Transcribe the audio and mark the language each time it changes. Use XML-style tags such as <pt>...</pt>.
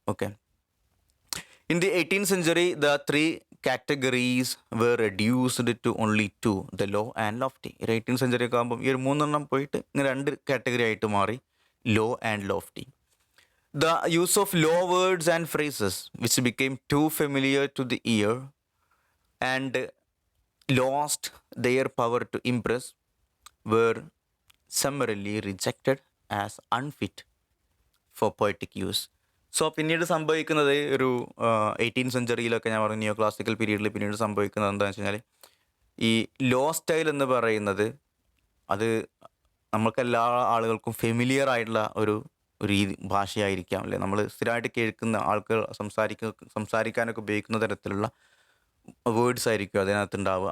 <en>Okay, in the 18th century the 3 categories were reduced to only 2: the low and lofty.</en> <ml>18th century ഒക്കെ ആകുമ്പോൾ ഈ ഒരു 3 പോയിട്ട് ഇങ്ങനെ 2 കാറ്റഗറി ആയിട്ട് മാറി:</ml> <en>low and lofty. The use of low words and phrases, which became too familiar to the ear and lost their power to impress, were summarily rejected as unfit for poetic use.</en> <ml>So പിന്നീട് സംഭവിക്കുന്നത് ഒരു 18th സെഞ്ചുറിയിലൊക്കെ, ഞാൻ പറഞ്ഞു നിയോ classical പീരീഡിൽ പിന്നീട് സംഭവിക്കുന്നത് എന്താണെന്ന് വെച്ച് കഴിഞ്ഞാൽ, ഈ ലോ സ്റ്റൈൽ എന്ന് പറയുന്നത് അത് നമുക്കെല്ലാ ആളുകൾക്കും ഫെമിലിയർ ആയിട്ടുള്ള ഒരു ഭാഷയായിരിക്കാം, അല്ലേ? നമ്മൾ സ്ഥിരമായിട്ട് കേൾക്കുന്ന ആൾക്കാർ സംസാരിക്കാനൊക്കെ ഉപയോഗിക്കുന്ന തരത്തിലുള്ള വേർഡ്സ് ആയിരിക്കും അതിനകത്ത് ഉണ്ടാവുക.</ml>